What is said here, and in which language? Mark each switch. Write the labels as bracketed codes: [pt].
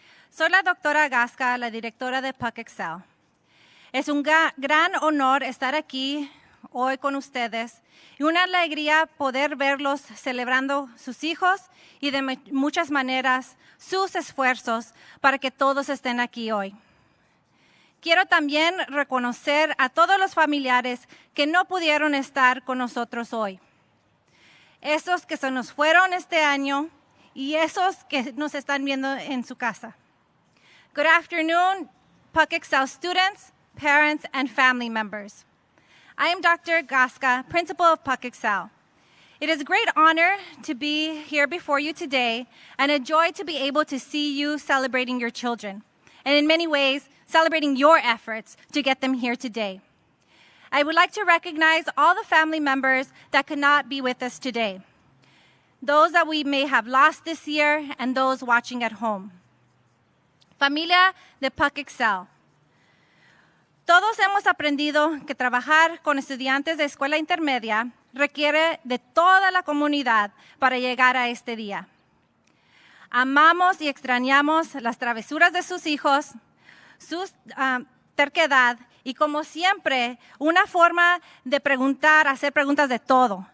[es] Soy la doctora Gasca, la directora de PUC Excel. Es un gran honor estar aquí hoy con ustedes y una alegría poder verlos celebrando sus hijos y de muchas maneras sus esfuerzos para que todos estén aquí hoy. Quiero también reconocer a todos los familiares que no pudieron estar con nosotros hoy. Esos que se nos fueron este año y esos que nos están viendo en su casa. [en] Good afternoon, PUC Excel students, parents, and family members. I am Dr. Gasca, principal of PUC Excel. It is a great honor to be here before you today and a joy to be able to see you celebrating your children, and in many ways, celebrating your efforts to get them here today. I would like to recognize all the family members that could not be with us today, those that we may have lost this year and those watching at home. [es] Familia de PUC Excel. Todos hemos aprendido que trabajar con estudiantes de escuela intermedia requiere de toda la comunidad para llegar a este día. Amamos y extrañamos las travesuras de sus hijos, su terquedad y, como siempre, una forma de preguntar, hacer preguntas de todo.